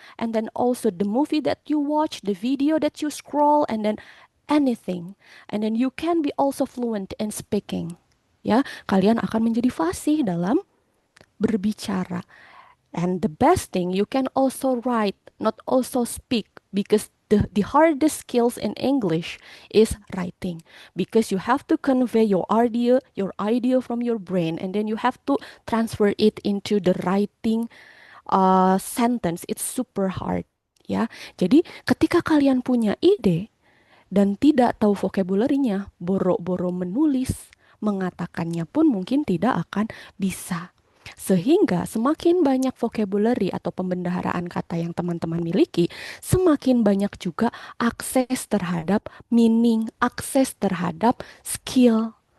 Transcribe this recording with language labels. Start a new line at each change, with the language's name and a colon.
English: and then also the movie that you watch, the video that you scroll, and then anything. And then you can be also fluent in speaking.
Indonesian: Ya, kalian akan menjadi fasih dalam berbicara.
English: And the best thing, you can also write, not also speak, because the hardest skills in English is writing, because you have to convey your idea from your brain, and then you have to transfer it into the writing sentence. It's super hard, ya.
Indonesian: Jadi ketika kalian punya ide dan tidak tahu vocabulary-nya, boro-boro menulis, mengatakannya pun mungkin tidak akan bisa. Sehingga semakin banyak vocabulary atau pembendaharaan kata yang teman-teman miliki, semakin banyak juga akses terhadap meaning, akses terhadap skill.